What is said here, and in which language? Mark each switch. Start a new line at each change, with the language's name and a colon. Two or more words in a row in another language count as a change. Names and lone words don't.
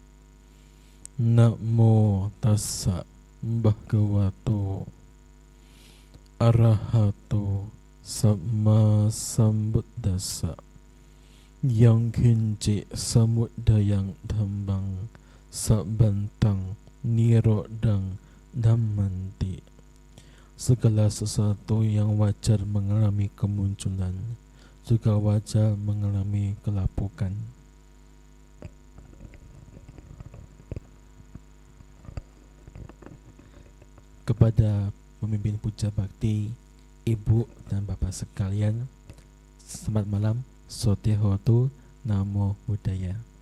Pali: Namo tassa bhagavato arahato sama sambuddhassa. Yang kinci samudayang dhambang sabantang nirodang dhammanti.
Indonesian: Segala sesuatu yang wajar mengalami kemunculan juga wajar mengalami kelapukan. Kepada pemimpin puja bakti, ibu dan bapak sekalian, selamat malam,
Pali: Sotehotu, Namo Buddhaya.